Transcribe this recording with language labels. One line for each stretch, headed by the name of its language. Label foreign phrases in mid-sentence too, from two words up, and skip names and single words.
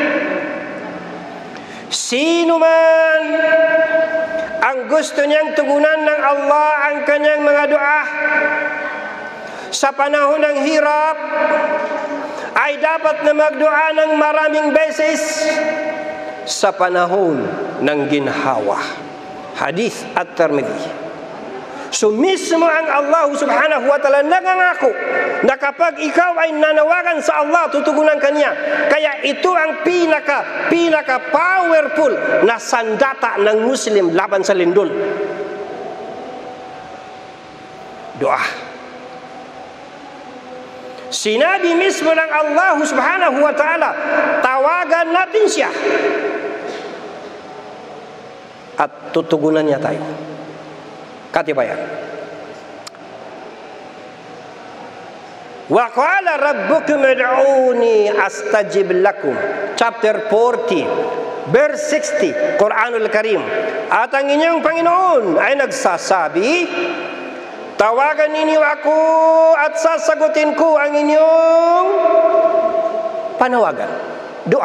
Filipino: Sino man ang gusto niyang tugunan ng Allah ang kanyang mga dua sa panahon ng hirap, ay dapat na magdua ng maraming beses sa panahon ng ginhawa. Hadith At-Tirmidhi. So mismo ang Allah
Arabic: سبحانه وتعالى
Filipino: nangangako na kapag ikaw ay nanawagan sa Allah, tutugunan kanya. Kaya ito ang pinaka powerful na sandata ng Muslim laban sa lindol. Dua. Sinabi mismo ng Allah
Arabic: سبحانه وتعالى,
Filipino: tawagan natin siya at tutugunan niya tayo. Katibayan.
Arabic: وقال ربكم ادعوني أستجب لكم.
English: Chapter 40, verse 60, Quranul Karim.
Filipino: At ang inyong Panginoon ay nagsasabi, tawagan ninyo ako at sasagutin ko ang inyong panawagan. Doa.